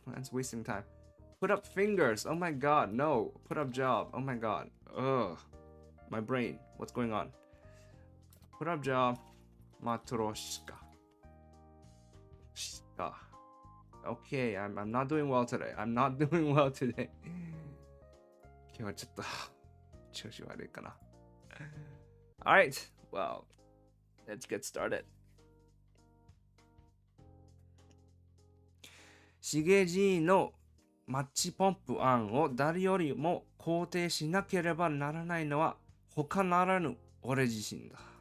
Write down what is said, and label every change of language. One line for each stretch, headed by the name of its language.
English: That's wasting time. Put up fingers. Oh my god, no. Put up job. Oh my god. Ugh. My brain. What's going on? Put up job. Matroshka. Shika. Okay, I'm not doing well today. I'm not doing well today.
Japanese: 今日はちょっと調子悪いかな。
English: Alright, well, let's get started.
Japanese: しげじのマッチポンプ案を誰よりも肯定しなければならないのは他ならぬ俺自身だ。